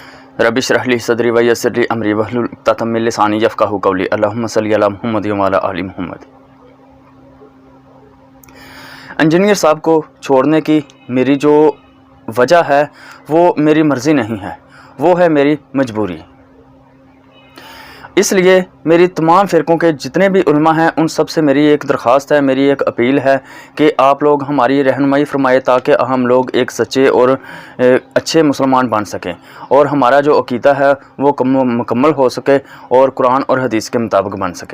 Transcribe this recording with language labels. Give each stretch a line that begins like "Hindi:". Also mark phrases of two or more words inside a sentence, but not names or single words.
Arabic: رب اشرح لي صدري ويسر لي أمري واحلل عقدة من لساني يفقهوا قولي. اللهم صل على محمد وعلى آل محمد.
Urdu: انجینئر صاحب کو چھوڑنے کی میری جو وجہ ہے وہ میری مرضی نہیں ہے، وہ ہے میری مجبوری. اس لیے میری تمام فرقوں کے جتنے بھی علما ہیں ان سب سے میری ایک درخواست ہے، میری ایک اپیل ہے کہ آپ لوگ ہماری رہنمائی فرمائے تاکہ ہم لوگ ایک سچے اور اچھے مسلمان بن سکیں اور ہمارا جو عقیدہ ہے وہ مکمل ہو سکے اور قرآن اور حدیث کے مطابق بن سکے.